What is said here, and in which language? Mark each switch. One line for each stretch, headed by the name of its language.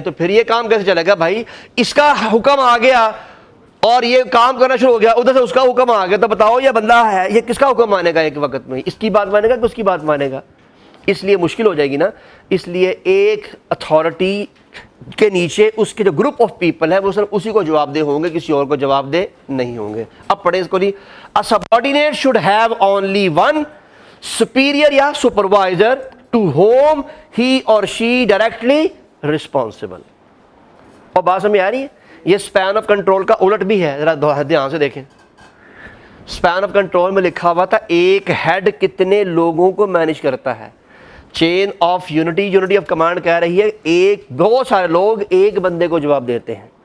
Urdu: تو پھر یہ کام کیسے چلے گا بھائی؟ اس کا حکم آ گیا اور یہ کام کرنا شروع ہو گیا، ادھر سے اس کا حکم آ گیا، تو بتاؤ یہ بندہ ہے یہ کس کا حکم مانے گا ایک وقت میں؟ اس کی بات مانے گا کہ اس کی بات مانے گا؟ اس لیے مشکل ہو جائے گی نا. اس لیے ایک اتھارٹی کے نیچے اس کے جو گروپ آف پیپل ہے وہ صرف اسی کو جواب دہ ہوں گے، کسی اور کو جواب دہ نہیں ہوں گے. اب پڑھیں اس کو.
English: A subordinate should have only one superior یا supervisor to whom he or she directly responsible.
Urdu: اور بات سمجھ آ رہی ہے؟ یہ اسپین آف کنٹرول کا الٹ بھی ہے، ذرا دھیان سے دیکھیں. اسپین آف کنٹرول میں لکھا ہوا تھا ایک ہیڈ کتنے لوگوں کو مینیج کرتا ہے. Chain of unity of command کہہ رہی ہے ایک بہت سارے لوگ ایک بندے کو جواب دیتے ہیں.